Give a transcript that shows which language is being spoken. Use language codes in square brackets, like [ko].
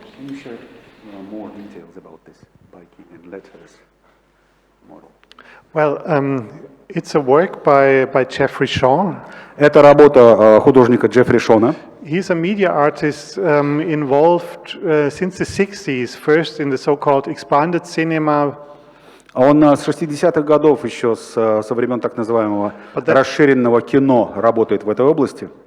[en] Can you share more details about this biking and letters model? Well, it's a work by Jeffrey Shaw. [ru] Это работа художника Джеффри Шона. [en] He's a media artist involved since the 60s, first in the so-called expanded cinema. [ru] Он с 60-х годов еще со времен так называемого расширенного кино работает в этой области.